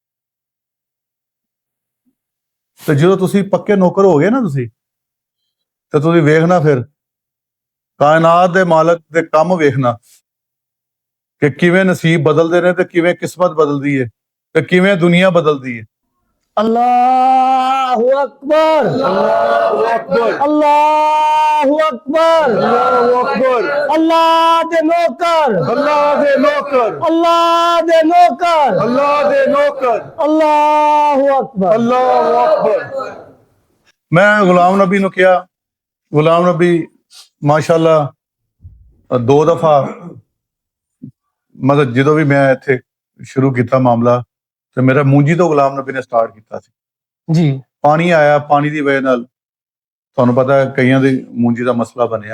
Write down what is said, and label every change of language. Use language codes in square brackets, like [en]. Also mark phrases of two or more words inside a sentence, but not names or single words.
[pa] ਤੇ ਜਦੋਂ ਤੁਸੀਂ ਪੱਕੇ ਨੌਕਰ ਹੋ ਗਏ ਨਾ ਤੁਸੀਂ, ਤੇ ਤੁਸੀਂ ਵੇਖਣਾ ਫਿਰ ਕਾਇਨਾਤ ਦੇ ਮਾਲਕ ਦੇ ਕੰਮ ਵੇਖਣਾ ਕਿ ਕਿਵੇਂ ਨਸੀਬ ਬਦਲਦੇ ਨੇ ਤੇ ਕਿਵੇਂ ਕਿਸਮਤ ਬਦਲਦੀ ਹੈ ਤੇ ਕਿਵੇਂ ਦੁਨੀਆ ਬਦਲਦੀ ਹੈ। [ar] الله أكبر، الله أكبر، الله أكبر، الله أكبر, [pa] ਅੱਲ੍ਹਾ ਦੇ ਨੌਕਰ, ਅੱਲ੍ਹਾ ਦੇ ਨੌਕਰ, ਅੱਲ੍ਹਾ ਦੇ ਨੌਕਰ, ਅੱਲ੍ਹਾ ਦੇ ਨੌਕਰ, [ar] الله أكبر، الله أكبر. [pa] ਮੈਂ ਗੁਲਾਮ ਨਬੀ ਨੂੰ ਕਿਹਾ, ਗੁਲਾਮ ਨਬੀ ਮਾਸ਼ਾਅੱਲਾ 2 ਦਫਾ, ਮਤਲਬ ਜਦੋਂ ਵੀ ਮੈਂ ਇੱਥੇ ਸ਼ੁਰੂ ਕੀਤਾ ਮਾਮਲਾ, ਤੇ ਮੇਰਾ ਮੂੰਜੀ ਤੋਂ ਗੁਲਾਮ ਨਬੀ ਨੇ ਸਟਾਰਟ ਕੀਤਾ ਸੀ ਜੀ। ਪਾਣੀ ਆਇਆ, ਪਾਣੀ ਦੀ ਵਜ੍ਹਾ ਨਾਲ ਤੁਹਾਨੂੰ ਪਤਾ ਹੈ ਕਈਆਂ ਦੇ ਮੂੰਜੀ ਦਾ ਮਸਲਾ ਬਣਿਆ।